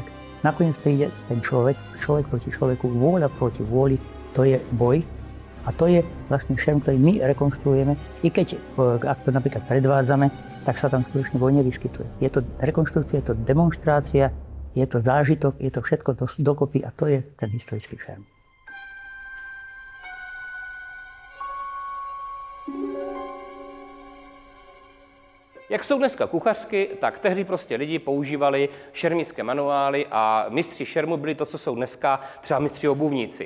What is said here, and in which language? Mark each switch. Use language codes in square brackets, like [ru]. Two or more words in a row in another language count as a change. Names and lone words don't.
[sk] Nakoniec príde ten človek proti človeku, vôľa proti vôli, to je boj. A to je vlastne šerm, ktorý my rekonštruujeme. I keď, ak to napríklad predvádzame, tak sa tam skutočne boj nevyskytuje. Je to rekonštrukcia, je to demonštrácia, je to zážitok, je to všetko dokopy a to je ten historický šerm. [cs] Jak jsou dneska kuchařky, tak tehdy prostě lidi používali šermířské manuály a mistři šermu byli to, co jsou dneska třeba mistři obuvníci.